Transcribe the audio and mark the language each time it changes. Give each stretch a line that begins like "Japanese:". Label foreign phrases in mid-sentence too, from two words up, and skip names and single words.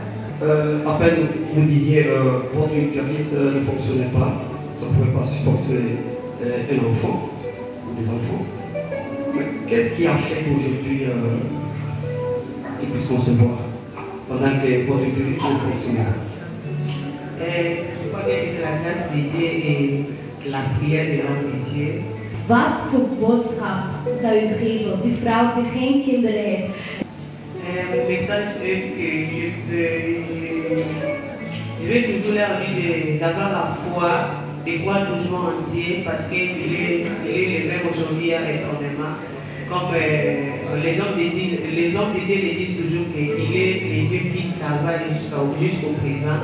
French: À peine vous disiez votre utérus ne fonctionnait pas, ça ne pouvait pas supporter un enfant ou des enfants. Qu'est-ce qui a fait qu'aujourd'hui il puisse concevoir pendant que votre utérus ne fonctionnait pas? Je crois que c'est la grâce de Dieu et la prière de l'homme de Dieu.
Dutch: Wat voor boodschap zou u geven, die vrouw die geen kinderen heeft?
French: Mon message est que je vais toujours leur dire d'avoir la foi, de croire toujours en Dieu, parce qu'il est le même aujourd'hui et éternellement. Comme les hommes de Dieu le disent toujours qu'il est le Dieu qui travaille jusqu'au présent.